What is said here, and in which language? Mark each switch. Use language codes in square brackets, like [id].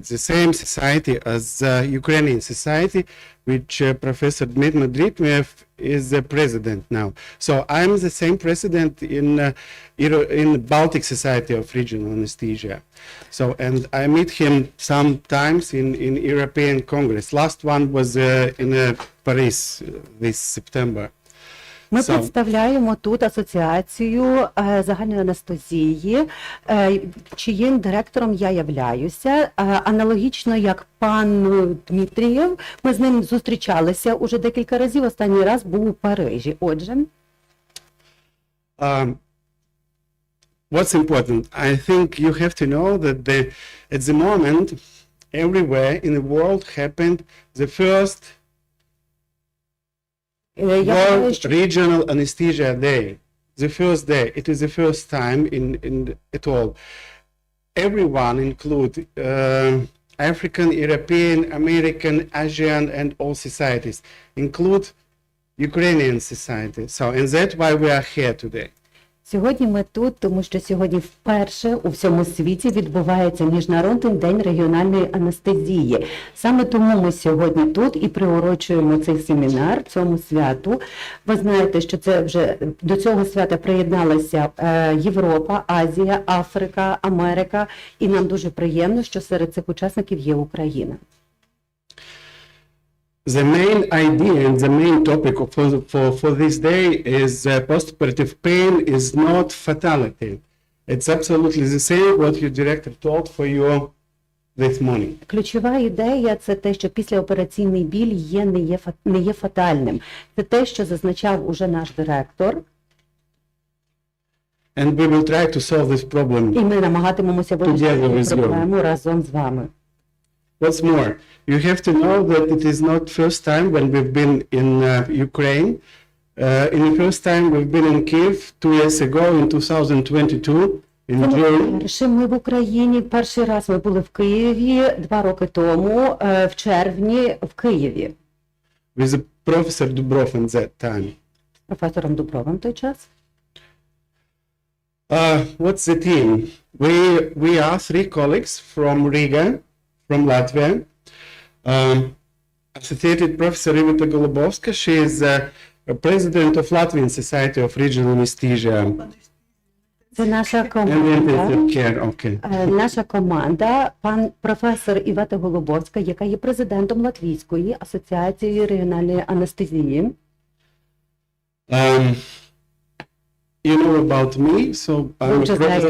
[en] It's the same society as the Ukrainian society, which Professor Dmitry Dmytrev is the president now. So I'm the same president in Baltic Society of Regional Anesthesia. So, and I meet him sometimes in European Congress. Last one was in Paris this September. [uk] Ми представляємо тут асоціацію загальної анестезії, чиїм директором я являюся. Аналогічно як пан Дмитрієв, ми з ним зустрічалися уже декілька разів, останній раз був у Парижі. Отже. [en] What's important? I think you have to know that at the moment, everywhere in the world happened the first World Regional Anesthesia Day. The first day. It is the first time in at all. Everyone include African, European, American, Asian, and all societies. Include Ukrainian society. So, and that's why we are here today. [uk] Сьогодні ми тут, тому що сьогодні вперше у всьому світі відбувається Міжнародний день регіональної анестезії. Саме тому ми сьогодні тут і приурочуємо цей семінар цьому святу. Ви знаєте, що це вже до цього свята приєдналася Європа, Азія, Африка, Америка. І нам дуже приємно, що серед цих учасників є Україна. [en] The main idea and the main topic for this day is postoperative pain is not fatality. It's absolutely the same what your director told for you this morning. [uk] Ключова ідея – це те, що післяопераційний біль не є фатальним. Це те, що зазначав уже наш директор. [en] And we will try to solve this problem. [uk] І ми намагатимемося вирішити цю проблему разом з вами. [en] What's more, you have to know that it is not first time when we've been in Ukraine. In the first time we've been in Kyiv 2 years ago in 2022 in June. [uk] Перше ми в Україні, перший раз ми були в Києві 2 роки тому, в червні в Києві. [en] With Professor Dubrov at that time. [uk] Професором Дубровим той час. [en] What's the team? We are 3 colleagues from Riga, from Latvia. Associated Professor Iveta Golubovska, she is president of Latvian Society of Regional Anesthesia [uk] Це наша [en] and [uk] команда. [en] Intensive Care. Okay. [uk] Наша команда, пан професор Івета Голубовська, яка є президентом Латвійської асоціації регіональної анестезії. [en] You know about me, so I'm a just professor